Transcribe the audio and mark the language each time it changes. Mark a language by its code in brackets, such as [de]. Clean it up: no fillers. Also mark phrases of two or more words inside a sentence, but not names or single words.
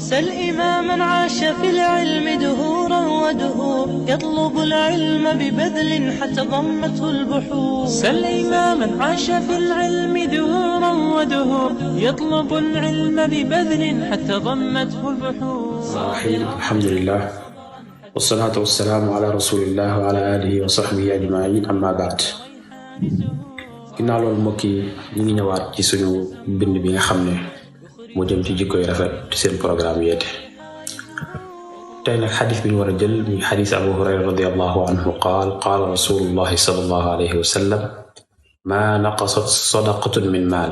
[ar] سل إماما عاش في العلم دهورا ودهور يطلب العلم ببذل حتى ضمته البحور. سل إماما عاش في العلم دهورا ودهور يطلب العلم ببذل حتى ضمته البحور. الرحيم الحمد لله والصلاة والسلام على رسول الله وعلى آله وصحبه أجمعين أما بعد. [wo] ginnaaw loolu mbokk yi ñu ngi ñëwaat ci suñu bind bi nga xam ne moo jëm ci jikko yu rafet ci seen programme yeete. tey nag xadis bi ñu war a jël muy xadis Abu Hurayra [ar] رضي الله عنه قال قال رسول الله صلى الله عليه وسلم ما نقصت صدقة من مال.